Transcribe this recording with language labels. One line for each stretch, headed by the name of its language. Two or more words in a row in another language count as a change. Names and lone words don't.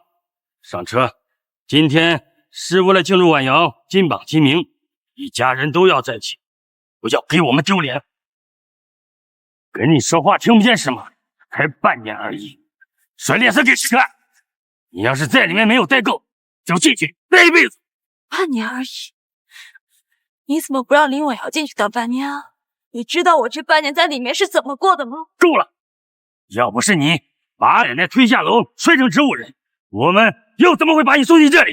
Chinese: 上車！今天是為了慶祝婉瑤金榜題名，一家人都要在一起，不要給我們丟臉。跟你說話聽不見是嗎？才半年而已，甩臉色給誰看？你要是在裡面沒有待夠，就進去待一輩子。半年而已，你怎麼不讓林婉瑤進去當半年啊？你知道我這半年在裡面是怎麼過的嗎？夠了！要不是你把奶奶推下樓摔成植物人，我們又怎麼會把你送進這裡？